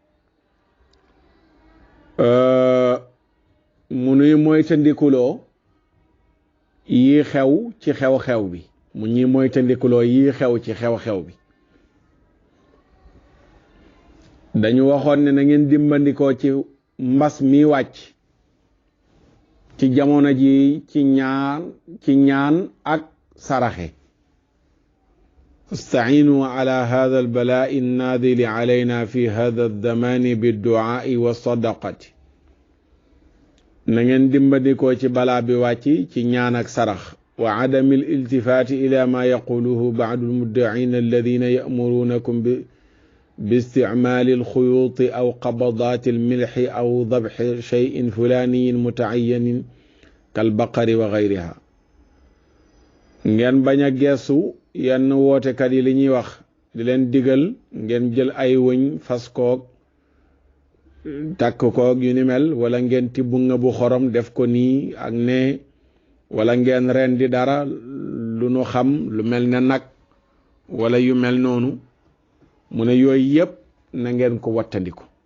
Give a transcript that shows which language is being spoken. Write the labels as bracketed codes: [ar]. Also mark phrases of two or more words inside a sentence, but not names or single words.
[wo] mu nuy moytandikuloo yii xew ci xew-xew bi mu ñuy moytandikuloo yii xew ci xew-xew bi dañu waxoon ne na ngeen dimbandikoo ci mbas mi wàcc ci jamono ji ci ñaan ak saraxe [ar] استعينوا على هذا البلاء النازل علينا في هذا الزمان بالدعاء والصدقة [wo] ngeen dimbandikoo ci bala bi wàcc ci ñaan ak sarax [ar] وعدم الالتفات إلى ما يقوله بعض المدعين الذين يأمرونكم باستعمال الخيوط أو قبضات الملح أو ذبح شيء فلاني متعين كالبقر وغيرها [wo] ngeen baña geesu yenn wootekat yi li ñuy wax di leen digal ngeen jël ay wëñ fas koog takk koog yu ni mel wala ngeen tibb nga bu xorom def ko nii ak ne wala ngeen ren di dara lu nu xam lu mel ne nag wala yu mel noonu mu ne yooyu yëpp na ngeen ko wattandiku